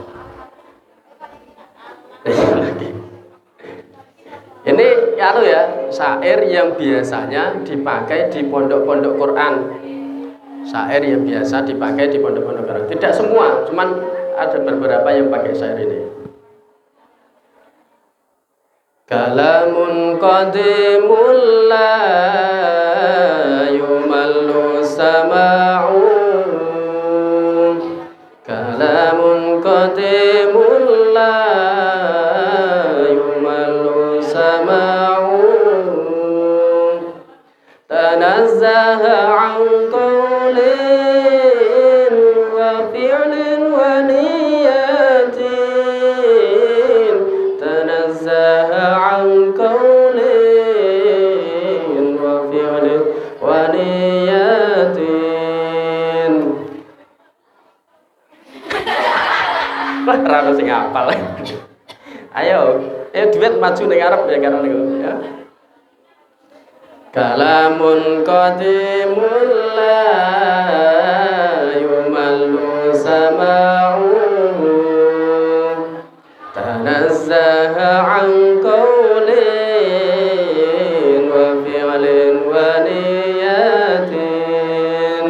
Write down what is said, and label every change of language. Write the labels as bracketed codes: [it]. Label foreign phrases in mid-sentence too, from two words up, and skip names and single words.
[id] Ini ya, syair yang biasanya dipakai di pondok-pondok Quran. Syair yang biasa dipakai di pondok-pondok Quran. Tidak semua, cuman ada beberapa yang pakai syair ini. [ar] كلام قديم لا يمل سماعه. كلام قديم لا يمل سماعه. تنزه عن قول وفعل ونية. تنزه عن قول وفعل ونية. [jv] Rano sing apal. Ayo duet maju ning arep ya karo niku ya. [ar] كلام قديم لا يمل سماعه. تنزه عن قول وفعل ونية.